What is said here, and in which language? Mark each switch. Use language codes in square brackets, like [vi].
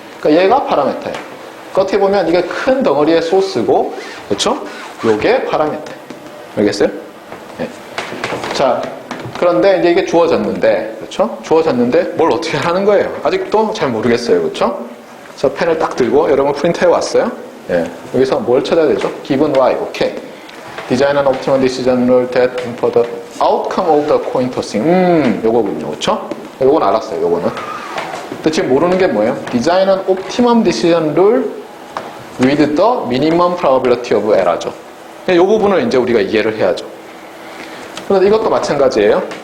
[ko] 그러니까 얘가 파라메타예요. 그러니까 어떻게 보면 이게 큰 덩어리의 소스고, 그렇죠? 요게 파라메타. 알겠어요? 네. 자, 그런데 이제 이게 주어졌는데, 그렇죠? 주어졌는데 뭘 어떻게 하는 거예요? 아직도 잘 모르겠어요. 그렇죠? 그래서 펜을 딱 들고 여러분 프린트해 왔어요. 예. 여기서 뭘 찾아야 되죠? [en] given y. [ko] 오케이. [en] Design an optimal decision rule that for the outcome of the coin tossing. [ko] 요거군요. 그렇죠? 요건 알았어요. 요거는. 근데 지금 모르는 게 뭐예요? [en] Design an optimum decision rule with the minimum probability of error죠. [ko] 요 부분을 이제 우리가 이해를 해야죠. 그런데 이것도 마찬가지예요.